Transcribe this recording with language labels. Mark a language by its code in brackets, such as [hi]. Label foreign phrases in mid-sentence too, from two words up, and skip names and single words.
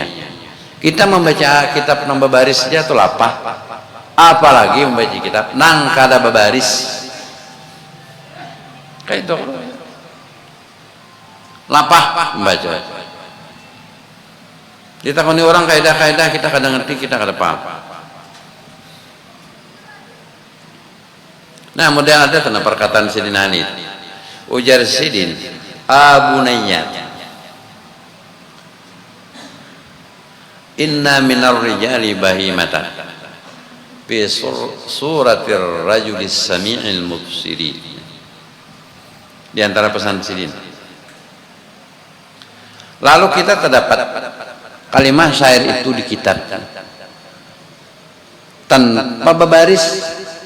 [bjn] Kita membaca kitab nang babaris saja tuh lapah, apalagi membaca kitab nang kada babaris, kayak itu lapah membaca. Ditakoni orang kaidah-kaidah kita kadang ngerti, kita kada paham. Nah, model ada tentang perkataan Sidin Hanif. Ujar Sidin, Abunayya, [ar] إن من الرجال بهيمة في صورة الرجل السميع البصير. Di antara pesan Sidin. Lalu kita terdapat kalimat syair itu di kitab tanpa babaris.